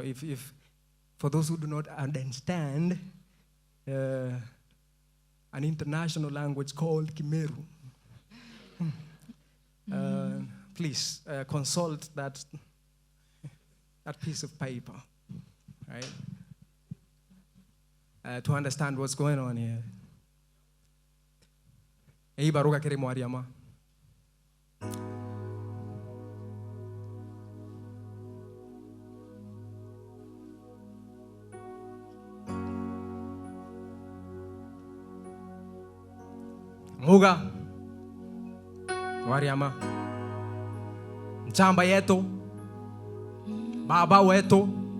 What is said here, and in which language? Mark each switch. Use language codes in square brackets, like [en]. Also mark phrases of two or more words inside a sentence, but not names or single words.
[en] If for those who do not understand an international language called Kimeru, please consult that piece of paper, right? To understand what's going on here. [sw] Hii baruka kiri Mwariama. Muga Mwariama, mchamba yetu, baba wetu,